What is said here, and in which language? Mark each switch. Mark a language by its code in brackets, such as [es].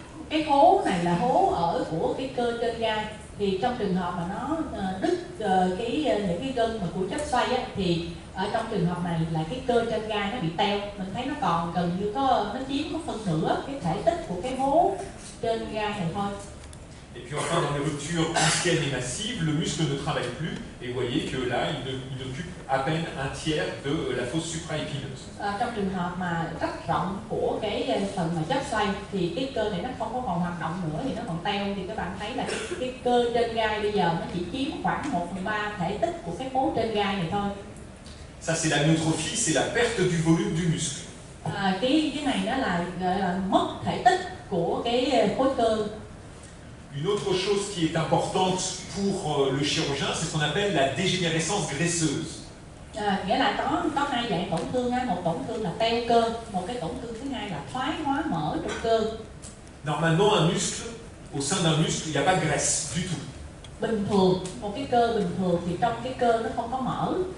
[vi] cái hố này là hố ở của cái cơ trên gai, thì trong trường hợp mà nó đứt những cái gân mà của chất xoay á, thì ở trong trường hợp này là cái cơ trên gai nó bị teo, mình thấy nó còn gần như nó chiếm có phân nửa cái thể tích của cái hố trên gai này thôi. [fr] Et puis enfin, dans les ruptures anciennes et massives, le muscle ne travaille plus, et vous voyez que là, il occupe à peine un tiers de la fosse supraépineuse. [vi] Trong trường hợp mà rất rộng của cái phần mà chất xoay thì cái cơ này nó không có còn hoạt động nữa, thì nó còn teo, thì các bạn thấy là cái cơ trên gai bây giờ nó chỉ chiếm khoảng 1/3 thể tích của cái hố trên gai này thôi. [fr] Ça c'est l'amyotrophie, c'est la perte du volume du muscle. [vi] Cái này nó là gọi là mất thể tích của cái khối cơ. [fr] Une autre chose qui est importante pour le chirurgien, c'est ce qu'on appelle la dégénérescence graisseuse. [vi] Nghĩa là có hai dạng tổn thương, một tổn thương là teo cơ, một cái tổn thương thứ hai là thoái hóa mỡ trong cơ. [fr] Normalement, un muscle, au sein d'un muscle, il n'y a pas de graisse du tout. [vi] Bình thường, một cái cơ bình thường thì trong cái cơ nó không có mỡ.